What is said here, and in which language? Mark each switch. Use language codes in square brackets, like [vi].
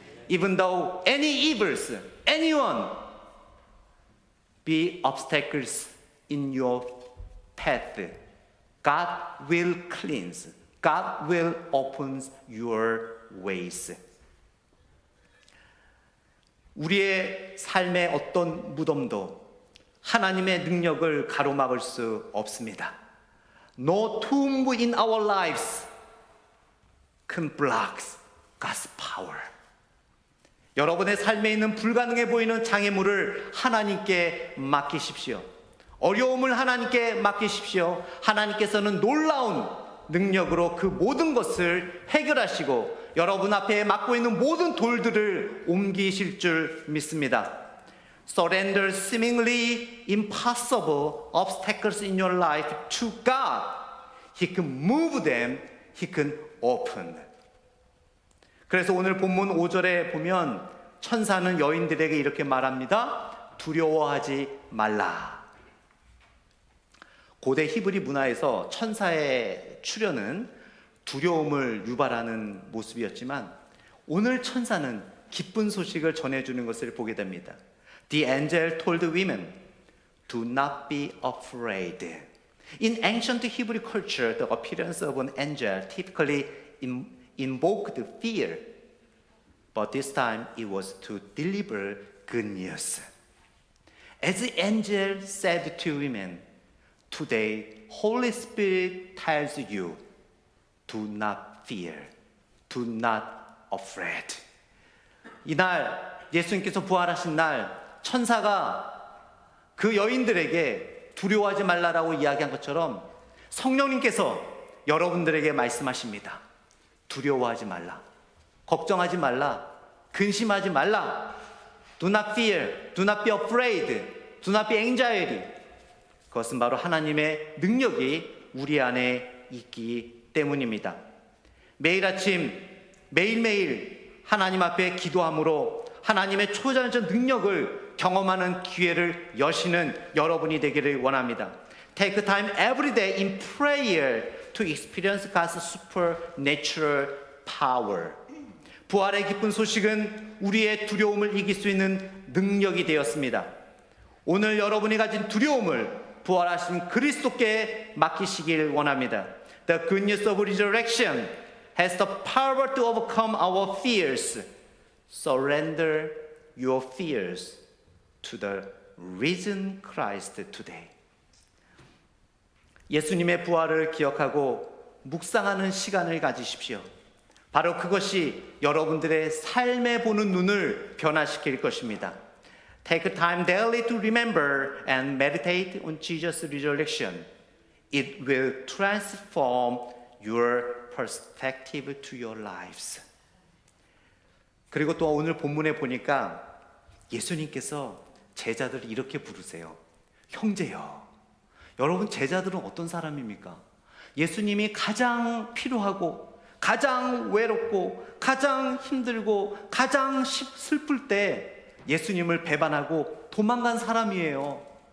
[en] Even though any evils, anyone be obstacles in your path, God will cleanse. God will open your ways. [ko] 우리의 삶의 어떤 무덤도 하나님의 능력을 가로막을 수 없습니다. [en] No tomb in our lives can block God's power. [ko] 여러분의 삶에 있는 불가능해 보이는 장애물을 하나님께 맡기십시오. 어려움을 하나님께 맡기십시오. 하나님께서는 놀라운 능력으로 그 모든 것을 해결하시고 여러분 앞에 막고 있는 모든 돌들을 옮기실 줄 믿습니다. [en] Surrender seemingly impossible obstacles in your life to God. He can move them. He can open. [ko] 그래서 오늘 본문 5절에 보면 천사는 여인들에게 이렇게 말합니다. 두려워하지 말라. 고대 히브리 문화에서 천사의 출현은 두려움을 유발하는 모습이었지만 오늘 천사는 기쁜 소식을 전해주는 것을 보게 됩니다. [en] The angel told women, do not be afraid. In ancient Hebrew culture, the appearance of an angel typically invoked fear, but this time it was to deliver good news. As the angel said to women, today Holy Spirit tells you, do not fear, do not afraid. [ko] 이날 예수님께서 부활하신 날 천사가 그 여인들에게 두려워하지 말라라고 이야기한 것처럼 성령님께서 여러분들에게 말씀하십니다. 두려워하지 말라, 걱정하지 말라, 근심하지 말라. [en] Do not fear, do not be afraid, do not be anxiety. [ko] 그것은 바로 하나님의 능력이 우리 안에 있기 때문입니다. 매일 아침, 매일매일 하나님 앞에 기도함으로 하나님의 초자연적 능력을 경험하는 기회를 여시는 여러분이 되기를 원합니다. [en] Take time every day in prayer to experience God's supernatural power. [ko] 부활의 기쁜 소식은 우리의 두려움을 이길 수 있는 능력이 되었습니다. 오늘 여러분이 가진 두려움을 부활하신 그리스도께 맡기시길 원합니다. [en] The good news of resurrection has the power to overcome our fears. Surrender your fears to the risen Christ today. [ko] 예수님의 부활을 기억하고 묵상하는 시간을 가지십시오. 바로 그것이 여러분들의 삶에 보는 눈을 변화시킬 것입니다. [en] Take time daily to remember and meditate on Jesus' resurrection. It will transform your perspective to your lives. [ko] 그리고 또 오늘 본문에 보니까 예수님께서 제자들을 이렇게 부르세요. 형제여. 여러분 제자들은 어떤 사람입니까? 예수님이 가장 필요하고 가장 외롭고 가장 힘들고 가장 슬플 때 예수님을 배반하고 도망간 사람이에요.